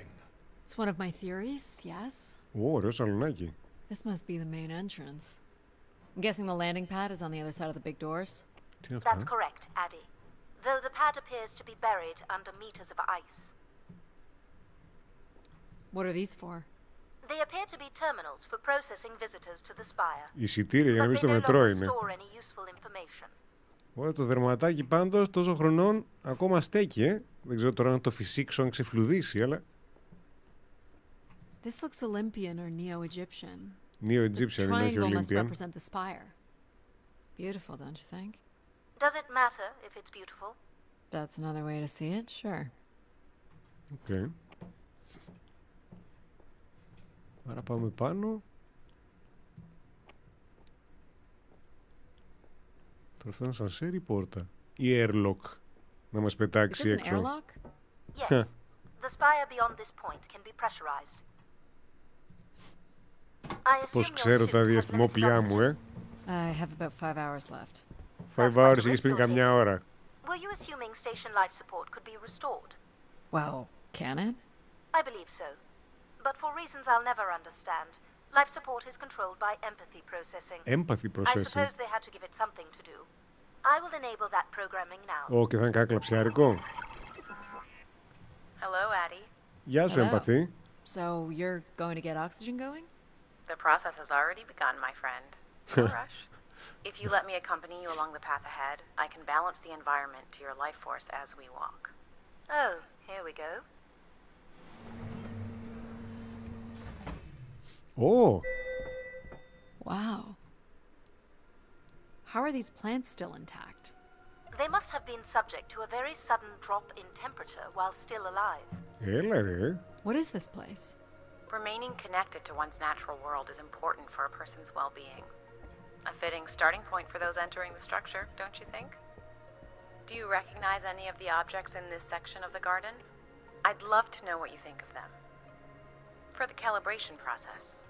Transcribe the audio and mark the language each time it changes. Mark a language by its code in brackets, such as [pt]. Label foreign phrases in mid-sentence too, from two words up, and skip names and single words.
[en] It's one of my theories, yes. [el] Ωραίο σαλονάκι. [en] This must be the main entrance. I'm guessing the landing pad is on the other side of the big doors. [el] Τι είναι [en] That's [el] αυτά? [en] correct, Addie. Though the pad appears to be buried under meters of ice. What are these for? They appear to be terminals for processing visitors to the spire. [el] Εισιτήρια για να [en] But [el] μπει [en] they [el] στο [en] no [el] μετρό [en] longer [el] είναι. [en] store any useful information. [el] Ωραία, το δερματάκι πάντως τόσο χρονών ακόμα στέκει, Δεν ξέρω τώρα να το φυσήξω, αν ξεφλουδίσει, αλλά... [en] This looks Olympian or Neo-Egyptian. Neo-Egyptian, The [el] είναι, όχι [en] triangle must Olympian. represent the spire. Beautiful, don't you think? Does it matter if it's beautiful? That's another way to see it, sure. [el] Okay. Άρα πάμε πάνω. Τώρα αυτό είναι σανσέρ ή πόρτα? Ή airlock να μας [en] Is [el] πετάξει [en] this an [el] έξω. [en] airlock? Yes. The spire beyond this point can be pressurized. I assume [el] Πώς [en] your [el] ξέρω [en] suit [el] τα [en] has [el] διαστημόπλια [en] limited [el] μου, [en] I have about 5 hours left. 5 hours, [el] έχεις πριν καμιά ώρα. [en] Were you assuming station life support could be restored? Well, can it? I believe so. But for reasons I'll never understand, life support is controlled by empathy processing. Empathy I processing. suppose they had to give it something to do. I will enable that programming now. [el] Ω, και θα είναι κάτι κλαψιάρικο. [en] Hello, Addie. [el] Γεια σου, [en] Hello. Empathy. So you're going to get oxygen going? The process has already begun, my friend. No rush. If you let me accompany you along the path ahead, I can balance the environment to your life force as we walk. Oh, here we go. [el] Ω, [en] Wow. How are these plants still intact? They must have been subject to a very sudden drop in temperature while still alive. [el] έλα ρε. [en] What is this place? Remaining connected to one's natural world is important for a person's well-being. A fitting starting point for those entering the structure, don't you think? Do you recognize any of the objects in this section of the garden? I'd love to know what you think of them. For the calibration process.